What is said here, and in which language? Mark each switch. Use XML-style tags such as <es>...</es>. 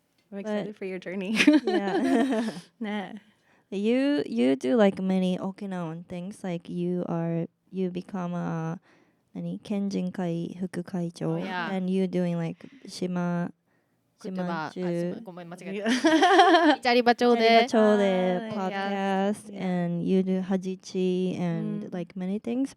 <en>I'm excited for your journey. Yeah. Nah. You do like many Okinawan things. Like you become a 県人会副会長 and you doing like 島中</en> <ja>ごめん間違えた。イチャリバ町で</ja> <en>podcast and you do Hajichi and like many things.</en>